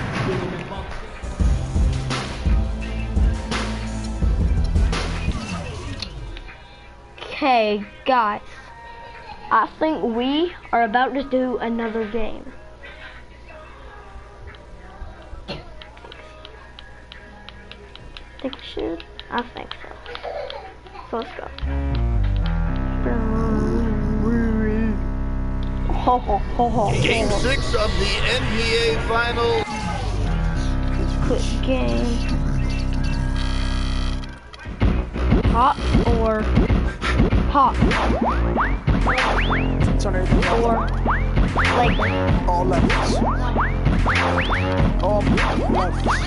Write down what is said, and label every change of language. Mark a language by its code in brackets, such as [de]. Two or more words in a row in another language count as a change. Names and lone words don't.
[en] Okay, guys. I think we are about to do another game. Think we should? I think so. So let's go. Ho, ho, ho, ho, Game ho. 6 of the NBA Finals. Quick game. Hot or hot? Or like All levels. All levels.